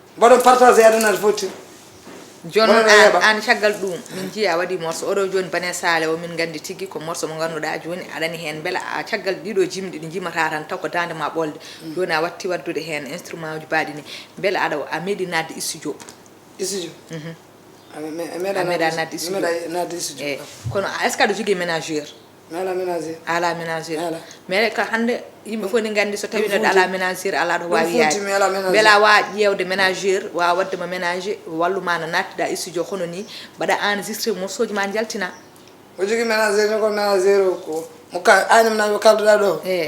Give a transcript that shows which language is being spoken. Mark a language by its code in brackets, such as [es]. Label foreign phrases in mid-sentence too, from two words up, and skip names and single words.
[ff] Mbaɗon partage e aduna fotti. Joni Wona noon ɗo an, heeɓa. an caggal ɗum, min jiiya a waɗi morceau, oɗo joni Bane Sale o min gandi tigui ko morceau mo ganduɗa joni aɗani hen, beele a caggal ɗiɗo jimɗi ɗi jimata tan taw ko dande ma ɓolde. Mm. Joni a watti waddude hen instrument uji mbaɗi ni. Beele aɗa, a meeɗi nadde studio? Studio? Mhm. A me-, me-, meeɗa A meeɗa nadde, nadde studio? meeɗa nadde studio. Eh, kono [fr] est-ce que [ff] aɗa jogii ménageur? Mi ala ménageur. A ala ménageur. Mi ala. Mais ka hannde yimɓe fof ne nganndi so tawi Ɗum neɗɗo ala funti. ménageur, ala ɗo Ɗum waawi funti, yaade. mi ala ménageur. Beele a waawa ƴeewde ménageur, waawa waɗde ma ménager, wallu ma no naattiɗa studio hono ni, mbaɗa enregistré morceau ji ma njaltina. O jogii ménageur ni, ko ménageur o ko, mo ka-, aan e ménageur mo kalduɗa ɗo, Eh.